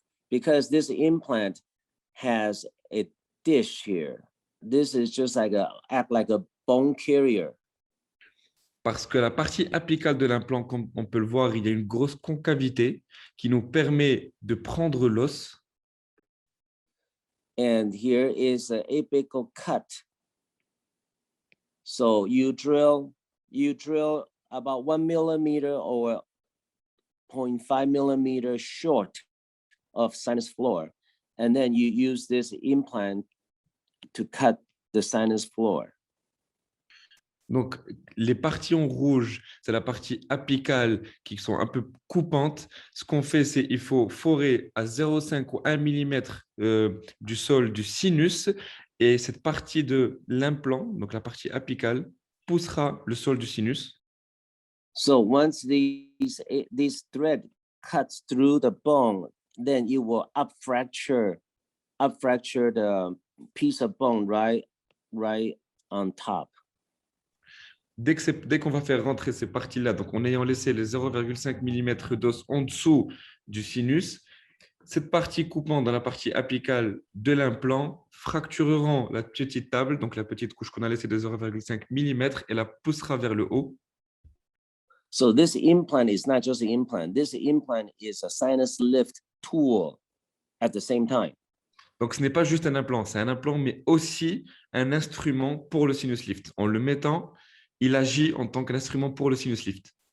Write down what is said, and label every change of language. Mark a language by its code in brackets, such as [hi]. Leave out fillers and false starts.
[en] Because this implant has a dish here. This is just act like a bone carrier. [fr] parce que la partie apicale de l'implant, comme on peut le voir, il y a une grosse concavité qui nous permet de prendre l'os. [en] And here is an apical cut. So you drill about 1 millimeter or 0.5 millimeter short of sinus floor. And then you use this implant to cut the sinus floor. [fr] Donc, les parties en rouge, c'est la partie apicale qui sont un peu coupantes. Ce qu'on fait, c'est qu'il faut forer à 0,5 ou 1 mm du sol du sinus et cette partie de l'implant, donc la partie apicale, poussera le sol du sinus. [en] So once this thread cuts through the bone, then it will up fracture the piece of bone right on top. [fr] Dès qu'on va faire rentrer ces parties-là, donc en ayant laissé les 0,5 mm d'os en dessous du sinus, cette partie coupant dans la partie apicale de l'implant fractureront la petite table, donc la petite couche qu'on a laissée de 0,5 mm, et la poussera vers le haut. [en] So this implant is not just an implant. This implant is a sinus lift tool at the same time. [fr] Donc, ce n'est pas juste un implant, c'est un implant, mais aussi un instrument pour le sinus lift. En le mettant, il agit en tant qu'instrument pour le sinus lift.